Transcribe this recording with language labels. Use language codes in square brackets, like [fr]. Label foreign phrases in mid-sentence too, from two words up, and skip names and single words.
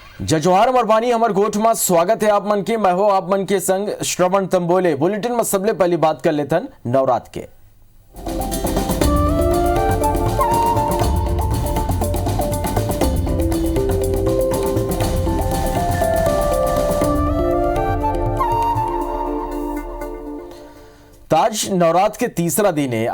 [hne] जजवार मरबानी हमर गोठ में स्वागत है आप मन के। मैं हो आप मन के संग श्रवण तंबोले। बुलेटिन में सबले पहली बात कर लेथन नवरात्र के। आज नवरात्र के तीसरा दिन है।